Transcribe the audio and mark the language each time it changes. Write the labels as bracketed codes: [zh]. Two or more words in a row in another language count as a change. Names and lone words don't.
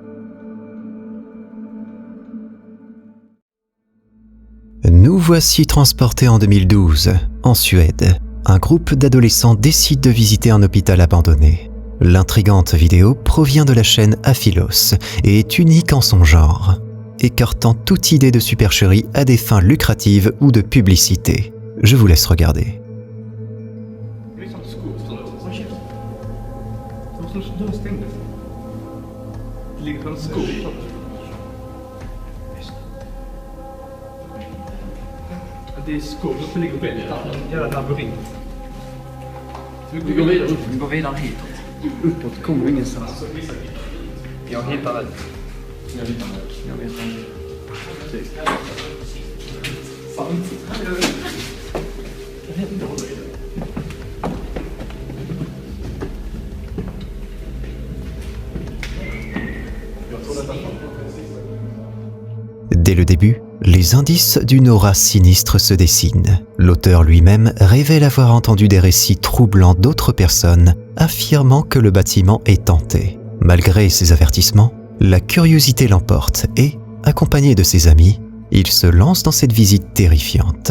[fr] Nous voici transportés en 2012, en Suède. Un groupe d'adolescents décide de visiter un hôpital abandonné. L'intrigante vidéo provient de la chaîne Aphilos et est unique en son genre, écartant toute idée de supercherie à des fins lucratives ou de publicité. Je vous laisse regarder. [sv] Det är skåp, det ligger på en jävla labyrint. Vi går vidare upp. Vi går vidare hitåt. Uppåt kommer vi ingenstans. Jag hittar det. Jag hittar det. Jag vet inte. Fan. Jag vet inte vad det är. Jag tror detta. [fr] Dès le début, les indices d'une aura sinistre se dessinent. L'auteur lui-même révèle avoir entendu des récits troublants d'autres personnes affirmant que le bâtiment est hanté. Malgré ces avertissements, la curiosité l'emporte et, accompagné de ses amis, il se lance dans cette visite terrifiante.